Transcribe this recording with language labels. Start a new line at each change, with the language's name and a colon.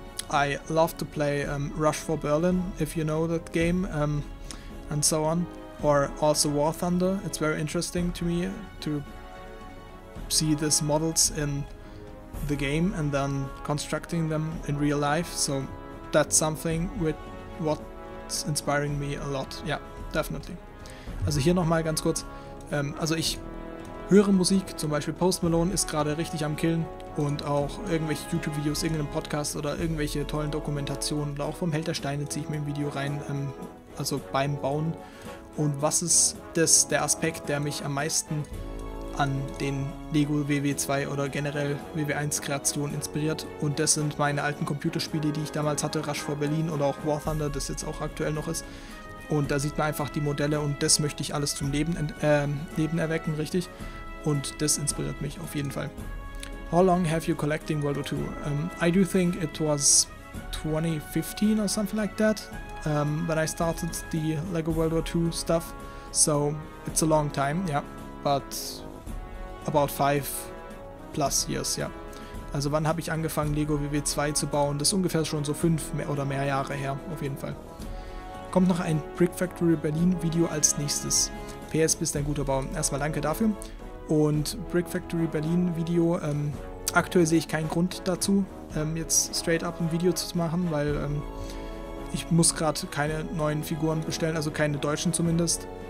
English: I love to play Rush for Berlin, if you know that game, and so on. Or also War Thunder. It's very interesting to me to see these models in the game and then constructing them in real life. So that's something with what's inspiring me a lot. Ja, definitely.
German: Also hier nochmal ganz kurz. Also ich höre Musik, zum Beispiel Post Malone ist gerade richtig am Killen, und auch irgendwelche YouTube-Videos, irgendeinen Podcast oder irgendwelche tollen Dokumentationen, oder auch vom Held der Steine ziehe ich mir ein Video rein, also beim Bauen. Und was ist der Aspekt, der mich am meisten an den Lego WW 2 oder generell WW 1 Kreationen inspiriert? Und das sind meine alten Computerspiele, die ich damals hatte, Rush for Berlin oder auch War Thunder, das jetzt auch aktuell noch ist. Und da sieht man einfach die Modelle, und das möchte ich alles zum Leben erwecken, richtig? Und das inspiriert mich auf jeden Fall.
English: How long have you collecting World War II? I do think it was 2015 or something like that, when I started the Lego World War II stuff. So it's a long time, yeah, but about 5+ years, ja.
German: Also wann habe ich angefangen, Lego WW 2 zu bauen? Das ist ungefähr schon so 5 oder mehr Jahre her, auf jeden Fall. Kommt noch ein Brick Factory Berlin Video als nächstes. PS, bist ein guter Bauer. Erstmal danke dafür. Und Brick Factory Berlin Video, aktuell sehe ich keinen Grund dazu, jetzt straight up ein Video zu machen, weil ich muss gerade keine neuen Figuren bestellen, also keine deutschen zumindest.